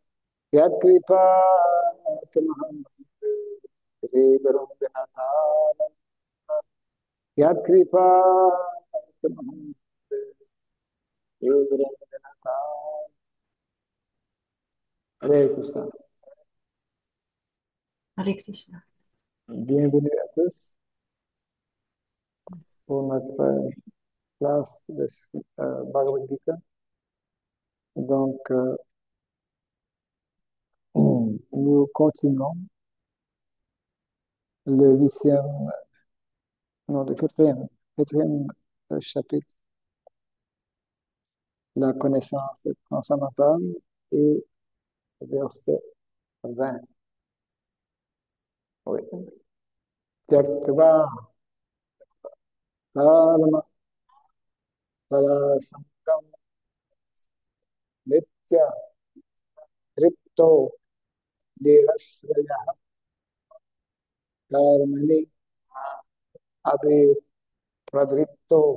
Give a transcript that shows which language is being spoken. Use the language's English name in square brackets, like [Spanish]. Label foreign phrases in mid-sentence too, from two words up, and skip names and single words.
[Sanskrit] यत्कृपातमहं वन्दे श्रीगुरुं गणनाथं। यत्कृपातमहं वन्दे श्रीगुरुं गणनाथं। Hare Krishna. Hare Krishna. [French] Bienvenue à tous pour notre classe de Bhagavad Gita. Donc, nous continuons le huitième, non, le quatrième chapitre, la connaissance transcendantale, et verset 20. Oui. [Sanskrit] त्यक्त्वा कर्म फलसंगं नित्य तृप्तो निरश्रयः कर्मणि अभिप्रवृत्तो